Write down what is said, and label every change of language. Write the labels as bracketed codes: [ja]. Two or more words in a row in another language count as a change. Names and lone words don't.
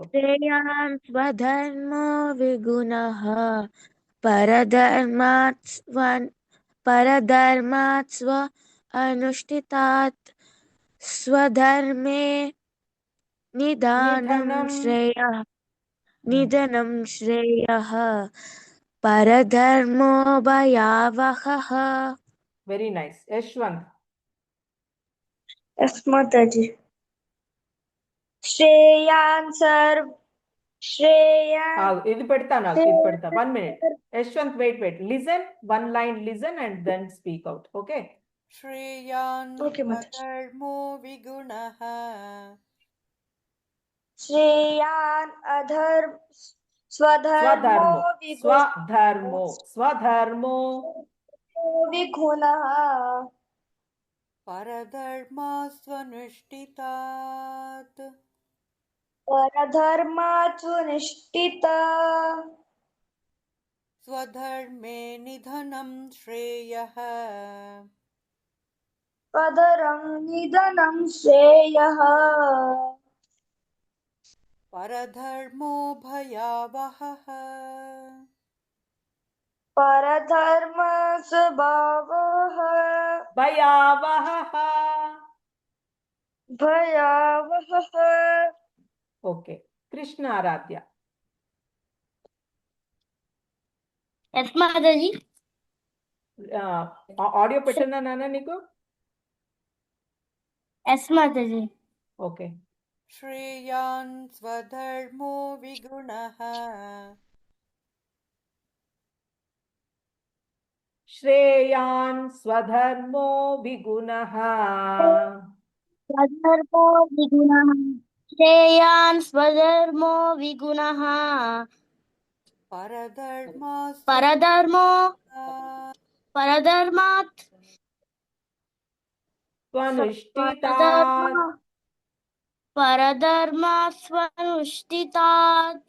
[sa] శ్రేయాన్ స్వధర్మో విగుణః పరధర్మాత్ స్వ అనుష్ఠితాత్ స్వధర్మే నిధనం శ్రేయః పరధర్మో భయావహః. [te] వెరీ నైస్. యశ్వంత్. [sa] మాతాజీ శ్రేయాన్ [te] ఇది పెడతా 1 minute. [en] యశ్వంత్ wait listen 1 line listen and then speak out. Okay. [sa] श्रेयान् [en] Okay, Mataji. [sa] स्वधर्मो विगुणः శ్రేయాన్ స్వధర్మో విగుణః परधर्मा स्वनुष्ठितात् పరధర్మాత్ నిష్ఠిత स्वधर्मे निधनं श्रेयः పదరం నిధనం శ్రేయః परधर्मो भयावहः పరధర్మ స్వభావః భయావహః. భయావహః. [te] ఓకే. కృష్ణ ఆరాధ్య. ఎస్ మాతాజీ. ఆడియో పెట్టినా నాన్న నీకు? ఎస్ మాతాజీ. ఓకే. [sa] श्रेयान् स्वधर्मो विगुणः శ్రేయాన్ స్వధర్మో విగుణః స్వధర్మో విగుణః శ్రేయాన్ స్వధర్మో విగుణః పరధర్మాత్ స్వనుష్ఠితాత్